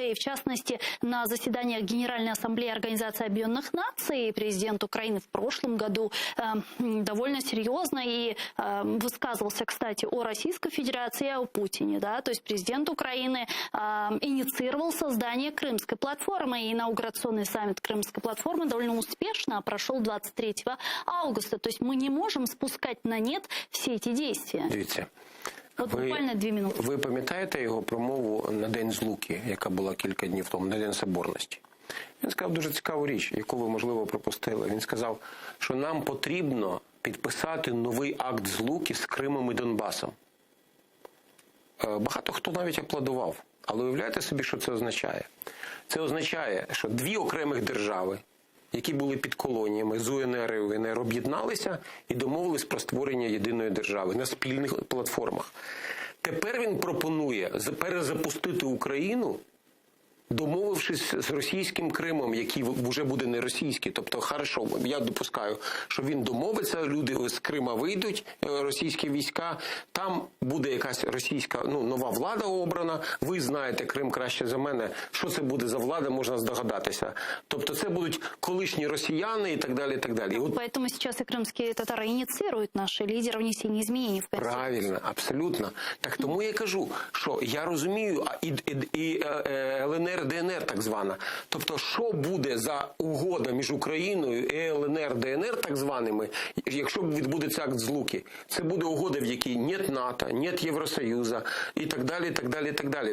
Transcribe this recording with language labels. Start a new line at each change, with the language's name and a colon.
Russian: И в частности, на заседаниях Генеральной Ассамблеи Организации Объединенных Наций президент Украины в прошлом году довольно серьезно и высказывался, кстати, о Российской Федерации и о Путине. Да? То есть президент Украины инициировал создание Крымской платформы. И инаугурационный саммит Крымской платформы довольно успешно прошел 23 августа. То есть мы не можем спускать на нет все эти действия.
Ukrainian: Дивіться. От буквально 2 минути. Ви пам'ятаєте його промову на День Злуки, яка була кілька днів тому, на День Соборності? Він сказав дуже цікаву річ, яку ви, можливо, пропустили. Він сказав, що нам потрібно підписати новий акт Злуки з Кримом і Донбасом. Багато хто навіть аплодував. Але уявляєте собі, що це означає? Це означає, що 2 окремих держави, які були під колоніями з УНР і УНР, об'єдналися і домовились про створення єдиної держави на спільних платформах. Тепер він пропонує перезапустити Україну, домовившись з російським Кримом, який вже буде не російський. Тобто, хорошо, я допускаю, що він домовиться, люди з Крима вийдуть, російські війська, там буде якась російська, нова влада обрана, ви знаєте Крим краще за мене, що це буде за влада, можна здогадатися. Тобто це будуть колишні росіяни і так далі, і так далі.
Russian: Поэтому сейчас и крымские татары инициируют наши лидеры внесения изменений в Конституцию. Правильно, абсолютно.
Ukrainian: Так тому я кажу, що я розумію, і ЛНР, ДНР так звана. Тобто, що буде за угода між Україною і ЛНР, ДНР так званими, якщо відбудеться акт Злуки? Це буде угода, в якій нет НАТО, нет Євросоюзу і так далі, і так далі, і так далі.